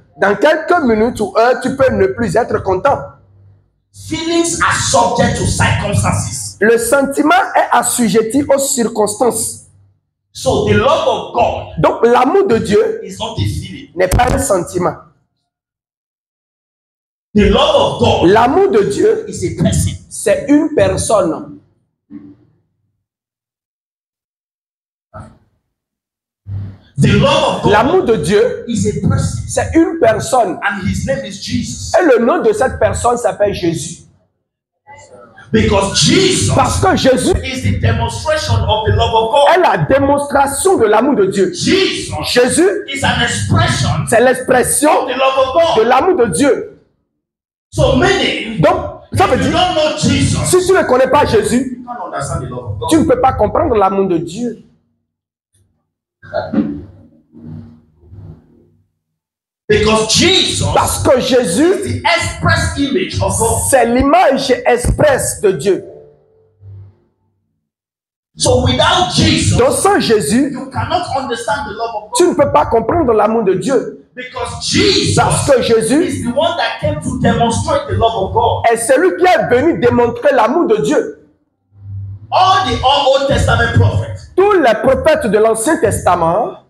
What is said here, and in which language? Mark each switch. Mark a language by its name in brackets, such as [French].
[French] Dans quelques minutes ou heures, tu peux ne plus être content. [English] Feelings are subject to circumstances. [French] Le sentiment est assujetti aux circonstances. [English] So the love of God [French] Donc l'amour de Dieu [English] is not a feeling. [French] n'est pas un sentiment. [English] The love of God [French] L'amour de Dieu, [English] is a person. [French] c'est une personne. [English] The love of God [French] L'amour de Dieu, [English] is a person. [French] c'est une personne. [English] And his name is Jesus. [French] Et le nom de cette personne s'appelle Jésus. [English] Because Jesus [French] Parce que Jésus [English] is the demonstration of the love of God. [French] est la démonstration de l'amour de Dieu. [English] Jesus [French] Jésus, [English] is an expression [French] c'est l'expression [English] of the love of [French] de [English] God. [French] l'amour de Dieu. [English] So meaning, [French] Donc, ça veut [English] if you [French] dire, [English] don't know Jesus, [French] si tu ne connais pas Jésus, [English] you can't understand the love of [French] tu [English] God. [French] ne peux pas comprendre l'amour de Dieu. [English] Because Jesus [French] Parce que Jésus, [English] is the express image of God. [French] c'est l'image expresse de Dieu. [English] So without Jesus, [French] Donc sans Jésus, [English] you cannot understand the love of [French] tu [English] God. [French] ne peux pas comprendre l'amour de Dieu. [English] Because Jesus [French] Parce que Jésus [English] is the one that came to demonstrate the love of God. [French] est celui qui est venu démontrer l'amour de Dieu. [English] All the Old Testament prophets, [French] Tous les prophètes de l'Ancien Testament,